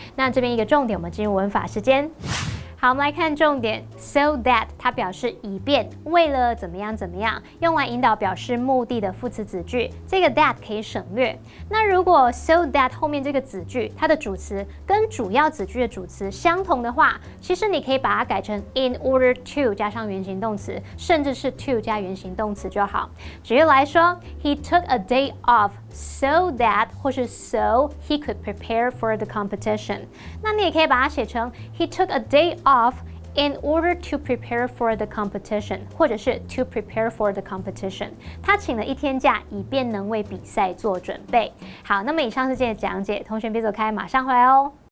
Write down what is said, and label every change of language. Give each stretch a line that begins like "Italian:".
Chinese: 那这边一个重点，我们进入文法时间。好，我们来看重点 ，so that 它表示以便，为了怎么样怎么样，用来引导表示目的的副词子句，这个 that 可以省略。那如果 so that 后面这个子句，它的主词跟主要子句的主词相同的话，其实你可以把它改成 in order to 加上原形动词，甚至是 to 加原形动词就好。举例来说
English: ，He took a day off so that
Chinese: 或是
English: so he could prepare for the competition。
Chinese: 那你也可以把它写成
English: He took a day off in order to prepare for the competition，
Chinese: 或者是
English: to prepare for the competition。
Chinese: 他请了一天假，以便能为比赛做准备。好，那么以上是今天的讲解，同学别走开，马上回来哦。